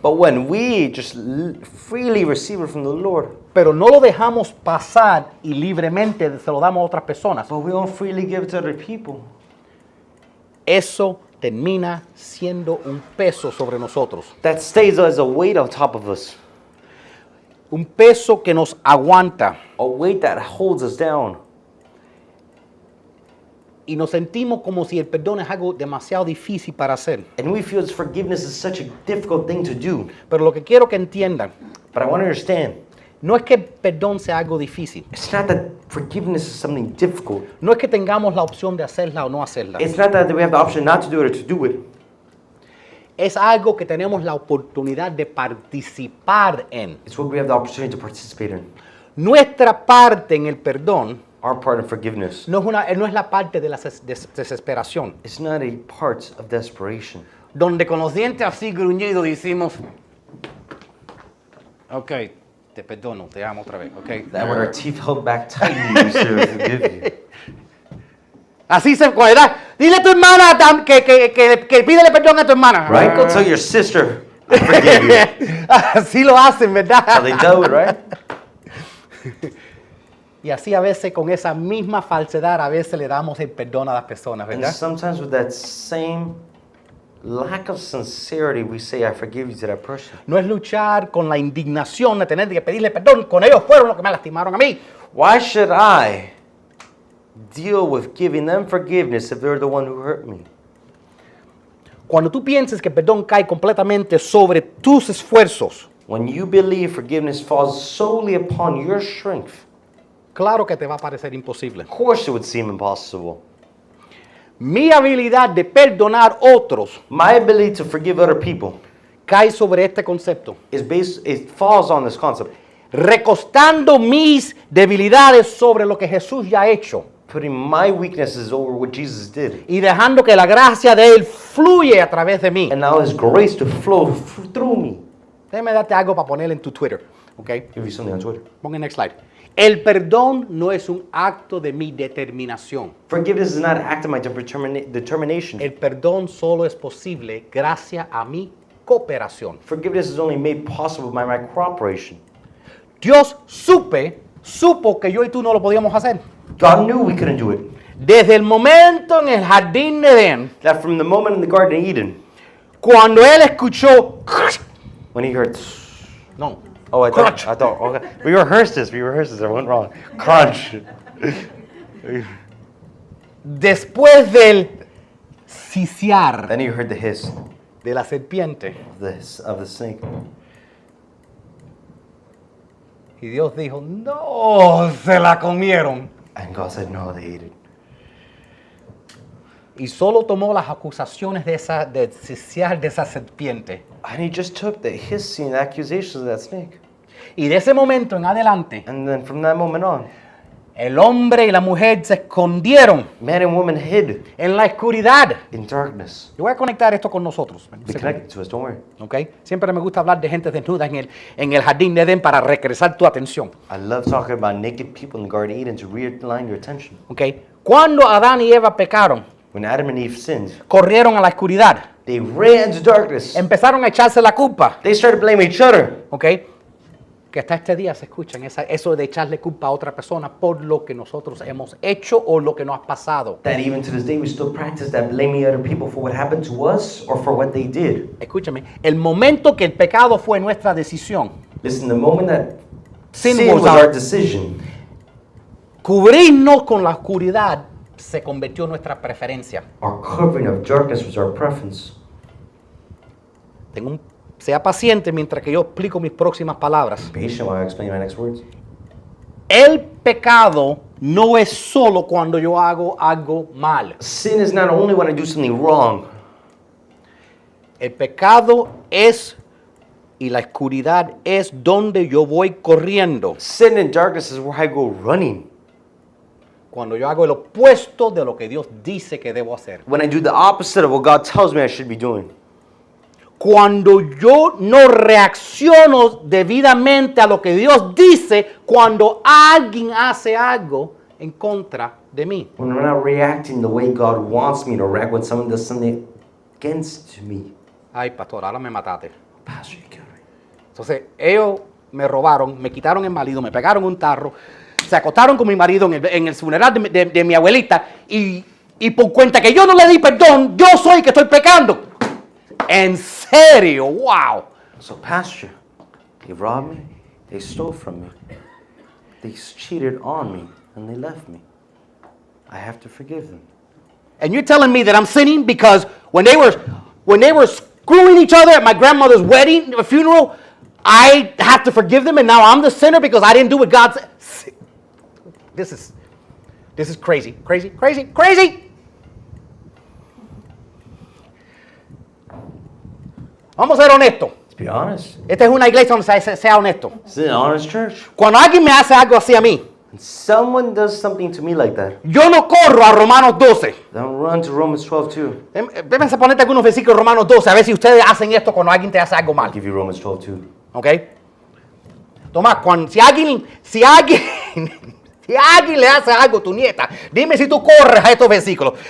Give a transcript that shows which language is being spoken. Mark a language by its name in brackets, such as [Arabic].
[English] But when we just freely receive it from the Lord, [Spanish] pero no lo dejamos pasar y libremente se lo damos a otras personas, [English] but we don't freely give it to other people, [Spanish] eso termina siendo un peso sobre nosotros. [English] that stays as a weight on top of us. [Spanish] Un peso que nos aguanta [English] A weight that holds us down. [Spanish] y nos sentimos como si el perdón es algo demasiado difícil para hacer. [English] And we feel forgiveness is such a difficult thing to do. [Spanish] Pero lo que quiero que entiendan, [English] But I want to understand, [Spanish] no es que el perdón sea algo difícil. [English] it's not that forgiveness is something difficult. [Spanish] No es que tengamos la opción de hacerla o no hacerla. [English] It's not that we have the option not to do it or to do it. [Spanish] es algo que tenemos la oportunidad de participar en. [English] It's what we have the opportunity to participate in. [Spanish] Nuestra parte en el perdón [English] Our part in forgiveness. [Spanish] no es la parte de la desesperación, [English] It's not a part of desperation. [Spanish] donde con los dientes así gruñidos decimos, ok, te perdono, te amo otra vez, ok. [English] That when our teeth held back tightly, we should forgive you. [Spanish] Así se puede. Dile a tu hermana que pídele perdón a tu hermana. [English] Right? Go tell your sister, I forgive you. [Spanish] Así lo hacen, ¿verdad? [English] How they do it, right? [Spanish] Y así a veces con esa misma falsedad a veces le damos el perdón a las personas, [English] And [Spanish] ¿verdad? [English] sometimes with that same lack of sincerity, we say, I forgive you to that person. [Spanish] No es luchar con la indignación de tener que pedirle perdón. Con ellos fueron los que me lastimaron a mí. [English] Why should I deal with giving them forgiveness if they're the one who hurt me? [Spanish] Cuando tú pienses que el perdón cae completamente sobre tus esfuerzos, [English] When you believe forgiveness falls solely upon your strength, [Spanish] claro que te va a parecer imposible. [English] of course it would seem impossible. [Spanish] Mi habilidad de perdonar otros [English] My ability to forgive other people [Spanish] cae sobre este concepto. [English] it falls on this concept. [Spanish] Recostando mis debilidades sobre lo que Jesús ya ha hecho [English] Putting my weaknesses over what Jesus did. [Spanish] y dejando que la gracia de Él fluye a través de mí. [English] And now His grace to flow through me. [Spanish] Déjame darte algo para poner en tu Twitter, ¿ok? [English] Give you something on Twitter. [Spanish] Pon el [English] next slide. [Spanish] El perdón no es un acto de mi determinación. [English] Forgiveness is not an act of my determination. [Spanish] El perdón solo es posible gracias a mi cooperación. [English] Forgiveness is only made possible by my cooperation. [Spanish] Dios supo que yo y tú no lo podíamos hacer. [English] God knew we couldn't do it. [Spanish] Desde el momento en el jardín de Edén, [English] That from the moment in the Garden of Eden, [Spanish] cuando Él escuchó, [English] when He heard, [Spanish] no, oh, [English] crunch. I thought, okay. We rehearsed this, I went wrong. Crunch. [Spanish] Después del ciciar [English] Then He heard the hiss [Spanish] de la serpiente, [English] of the snake. [Spanish] y Dios dijo, no, se la comieron. [English] And God said, no, they ate it. [Spanish] Y solo tomó las acusaciones de ciciar de esa serpiente. [English] And He just took the hissing and accusations of that snake. [Spanish] Y de ese momento en adelante, [English] And then from that moment on, [Spanish] el hombre y la mujer se escondieron [English] man and woman hid [Spanish] en la oscuridad. [English] in darkness. [Spanish] Yo voy a conectar esto con nosotros. [English] Be connected to us, don't worry. ¿Ok? [Spanish] Siempre me gusta hablar de gente desnuda en el jardín de Edén para regresar tu atención. [English] I love talking about naked people in the Garden of Eden to realign your attention. ¿Ok? [Spanish] Cuando Adán y Eva pecaron, [English] When Adam and Eve sinned, [Spanish] corrieron a la oscuridad, [English] they ran to darkness. [Spanish] empezaron a echarse la culpa. [English] They started blaming each other. ¿Ok? [Spanish] Que hasta este día se escuchan eso de echarle culpa a otra persona por lo que nosotros hemos hecho o lo que nos ha pasado. [English] That even to this day we still practice that, blaming other people for what happened to us or for what they did. [Spanish] Escúchame, el momento que el pecado fue nuestra decisión, [English] Listen, the moment that Sin sin was was our- our decision, [Spanish] cubrirnos con la oscuridad se convirtió en nuestra preferencia. [English] our covering of darkness was our preference. [Spanish] Sea paciente mientras que yo explico mis próximas palabras. [English] Patient while I explain my next words. [Spanish] El pecado no es solo cuando yo hago algo mal. [English] Sin is not only when I do something wrong. [Spanish] El pecado es y la oscuridad es donde yo voy corriendo. [English] Sin and darkness is where I go running. [Spanish] Cuando yo hago el opuesto de lo que Dios dice que debo hacer. [English] When I do the opposite of what God tells me I should be doing. [Spanish] Cuando yo no reacciono debidamente a lo que Dios dice cuando alguien hace algo en contra de mí. [English] When I'm not reacting the way God wants me to react when someone does something against me. [Spanish] Ay, pastor, ahora me mataste. [English] Pastor, you killed me. [Spanish] Entonces, ellos me robaron, me quitaron el marido, me pegaron un tarro, se acostaron con mi marido en el funeral de mi abuelita y por cuenta que yo no le di perdón, yo soy que estoy pecando. En serio, wow. [English] So, Pastor, they robbed me, they stole from me, they cheated on me, and they left me. I have to forgive them. And you're telling me that I'm sinning because when they were screwing each other at my grandmother's wedding, funeral, I have to forgive them and now I'm the sinner because I didn't do what God said. This is crazy, crazy, crazy, crazy. [Spanish] Vamos a ser honestos. [English] Let's be honest. [Spanish] Esta es una iglesia donde sea honesto. [English] This is an honest church. [Spanish] Cuando alguien me hace algo así a mí, [English] When someone does something to me like that, [Spanish] yo no corro a Romanos 12. [English] don't run to Romans 12 too. [Spanish] Déjenme ponerte algunos versículos de Romanos 12, a ver si ustedes hacen esto cuando alguien te hace algo [English] I'll [Spanish] mal. [English] give you Romans 12 too. ¿Ok? [Spanish] Tomás, si alguien si alguien le hace algo a tu nieta, dime si tú corres a estos versículos.